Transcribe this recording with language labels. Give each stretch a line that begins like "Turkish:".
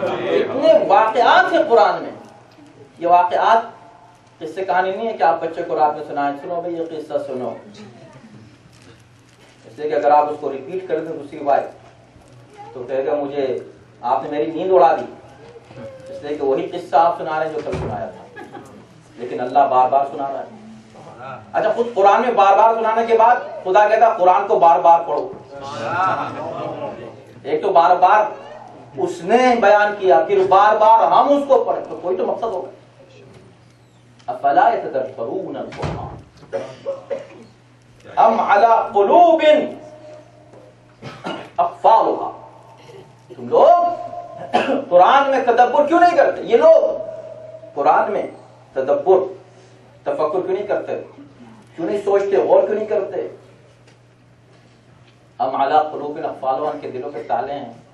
Urdu: اتنے واقعات ہیں قرآن میں. یہ واقعات قصے کہانی نہیں ہے کہ آپ بچے کو رات میں سنائیں, سنو بھائی یہ قصہ سنو, اس لیے کہ اگر آپ اس کو ریپیٹ کر دیں دوسری بار تو کہے گا مجھے آپ نے میری نیند اڑا دی, اس لیے کہ وہی قصہ آپ سنا رہے ہیں جو کل سنایا تھا. لیکن اللہ بار بار سنا رہا ہے. اچھا خود قرآن میں بار بار سنانے کے بعد خدا کہتا ہے قرآن کو بار بار پڑھو. ایک تو بار بار اس نے بیان کیا, پھر بار بار ہم اس کو پڑھیں, تو کوئی تو مقصد ہوگا.
Arabic: افلا يتدبرون القرآن ام على قلوب اقفالها.
Urdu: تم لوگ قرآن میں تدبر کیوں نہیں کرتے؟ یہ لوگ قرآن میں تدبر تفکر کیوں نہیں کرتے؟ کیوں نہیں سوچتے, غور کیوں نہیں کرتے؟
Arabic: ام علی قلوب اقفالها,
Urdu: ان کے دلوں پہ تالے ہیں.